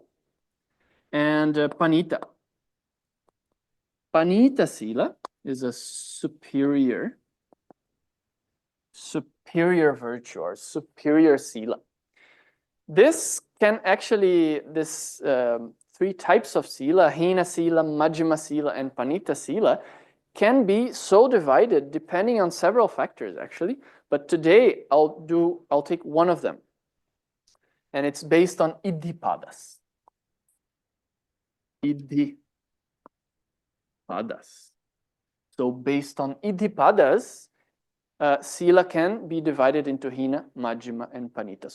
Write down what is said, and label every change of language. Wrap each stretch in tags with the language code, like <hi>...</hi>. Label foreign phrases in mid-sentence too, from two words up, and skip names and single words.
<en>And</en> <pi>panita sila</pi> <en>is a superior virtue or superior sila. This can actually, 3 types of sila,</en> <pi>hina sila, majjhima sila,</pi> <en>and</en> <pi>panita sila,</pi> <en>can be so divided depending on several factors actually. But today I'll take one of them, and it's based on iddhipadas. So based on iddhipadas, sila can be divided into hina, majjhima, and panita.</en>